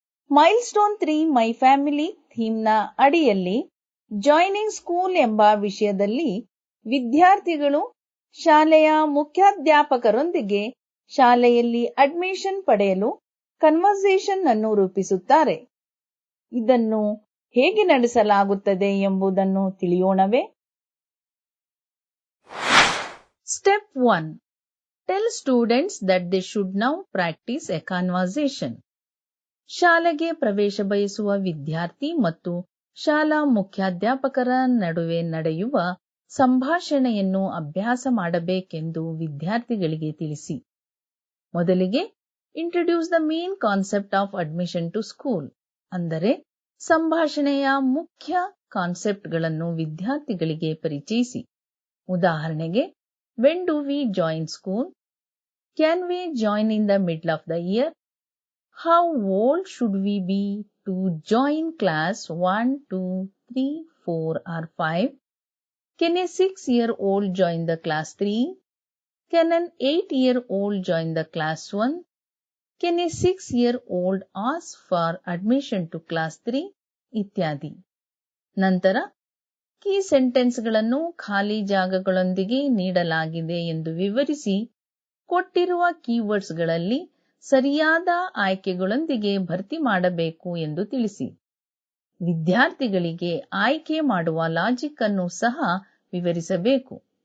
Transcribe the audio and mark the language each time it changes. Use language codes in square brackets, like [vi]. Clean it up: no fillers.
[kn] Milestone 3 my family ಥೀಮ್ನ ಅಡಿಯಲ್ಲಿ joining school ಎಂಬ ವಿಷಯದಲ್ಲಿ ವಿದ್ಯಾರ್ಥಿಗಳು ಶಾಲೆಯ ಮುಖ್ಯಾಧ್ಯಾಪಕರೊಂದಿಗೆ ಶಾಲೆಯಲ್ಲಿ ಅಡ್ಮಿಷನ್ ಪಡೆಯಲು ಕನ್ವರ್ಸೇಷನ್ ಅನ್ನು ರೂಪಿಸುತ್ತಾರೆ. ಇದನ್ನು ಹೇಗೆ ನಡೆಸಲಾಗುತ್ತದೆ ಎಂಬುದನ್ನು ತಿಳಿಯೋಣವೇ? [en] Step 1. Tell students that they should now practice a conversation. [kn] ಶಾಲೆಗೆ ಪ್ರವೇಶ ಬಯಸುವ ವಿದ್ಯಾರ್ಥಿ ಮತ್ತು ಶಾಲಾ ಮುಖ್ಯಾಧ್ಯಾಪಕರ ನಡುವೆ ನಡೆಯುವ ಸಂಭಾಷಣೆಯನ್ನು ಅಭ್ಯಾಸ ಮಾಡಬೇಕೆಂದು ವಿದ್ಯಾರ್ಥಿಗಳಿಗೆ ತಿಳಿಸಿ. ಮೊದಲಿಗೆ [en] introduce the main concept of admission to school, [kn] ಅಂದರೆ ಸಂಭಾಷಣೆಯ ಮುಖ್ಯ ಕಾನ್ಸೆಪ್ಟ್ಗಳನ್ನು ವಿದ್ಯಾರ್ಥಿಗಳಿಗೆ ಪರಿಚಯಿಸಿ. ಉದಾಹರಣೆಗೆ, [en] When do we join school? Can we join in the middle of the year? How old should we be to join class 1, 2, 3, 4 or 5? Can a 6-year-old join the class 3? Can an 8-year-old join the class 1? Can a 6-year-old ask for admission to class 3? [kn] ಇತ್ಯಾದಿ. ನಂತರ key ಸೆಂಟೆನ್ಸ್ಗಳನ್ನು ಖಾಲಿ ಜಾಗಗಳೊಂದಿಗೆ ನೀಡಲಾಗಿದೆ ಎಂದು ವಿವರಿಸಿ ಕೊಟ್ಟಿರುವ ಕೀವರ್ಡ್ಸ್ಗಳಲ್ಲಿ ಸರಿಯಾದ ಆಯ್ಕೆಗಳೊಂದಿಗೆ ಭರ್ತಿ ಮಾಡಬೇಕು ಎಂದು ತಿಳಿಸಿ. ವಿದ್ಯಾರ್ಥಿಗಳಿಗೆ ಆಯ್ಕೆ ಮಾಡುವ ಲಾಜಿಕ್ ಅನ್ನು ಸಹ ವಿವರಿಸಬೇಕು.